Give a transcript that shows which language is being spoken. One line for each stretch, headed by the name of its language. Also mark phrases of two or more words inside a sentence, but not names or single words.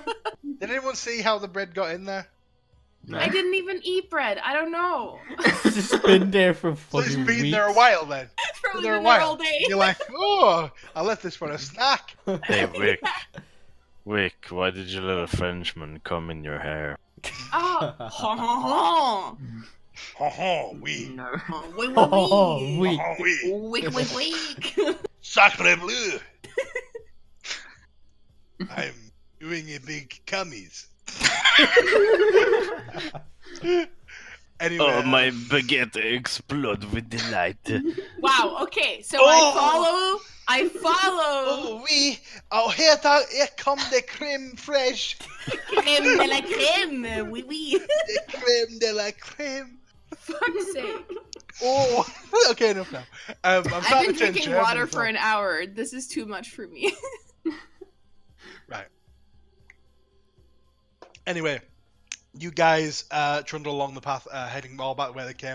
English: Did anyone see how the bread got in there? I didn't even eat bread. I don't know. It's just been there for So it's fucking been weeks. there a while then. It's probably Been there a been there all while. day. You're like, oh, I left this for a snack. Hey, Wick, why did you let a Frenchman come in your hair? Oh, ha ha ha. Ho ho, oui. No. Wait, Oh, wait, we. Ho ho, oui. wait, wait, wait.
French: Sacre bleu.
English: I'm doing a big cummies. Anyway. Oh, my baguette explode with delight. Wow. Okay, so Oh. I follow. Oh oui, here come the
French: creme fraiche, Crème de la crème. Oui, oui.
English: the
French: creme de la creme.
English: Fuck's sake. Oh, okay, enough now. I'm I've starting been to turn drinking German water as for well. an hour. This is too much for me. Right. Anyway, you guys trundle along the path, heading all back where they came.